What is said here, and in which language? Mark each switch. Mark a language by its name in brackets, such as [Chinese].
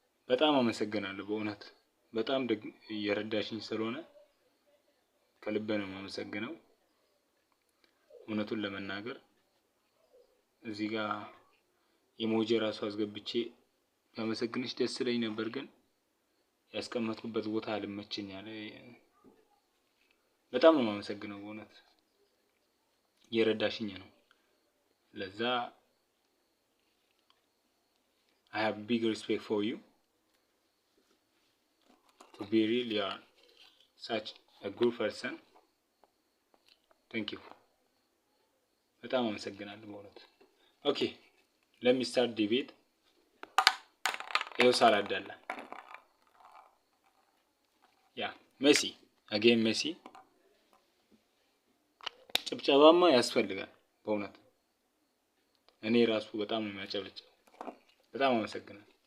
[Amharic] በጣም አመሰግናለሁ በእውነት በጣም የረዳሽኝ ስለሆነ ከልብ ነው የማመሰግነው። እውነቱን ለመናገር እዚህ ጋር ኢሞጂ ራሱ አስገብቼ ያመሰግንሽ ደስ ይለኝ ነበር፣ ግን ያስቀመጥኩበት ቦታ አልመቸኝ አለ። በጣም ነው የማመሰግነው በእውነት የረዳሽኝ ነው። ለዛ [English] I have big respect for you. To be real, you are such a good person. Thank you. [Amharic] በጣም አመሰግናለሁ በእውነት። ኦኬ [English] let me start debate. [Amharic] ይኸው ሳላዳላ ያ ሜሲ again ሜሲ ጭብጨባማ ያስፈልጋል በእውነት። እኔ ራሱ በጣም ነው የሚያጨበጭበው። በጣም አመሰግናለሁ።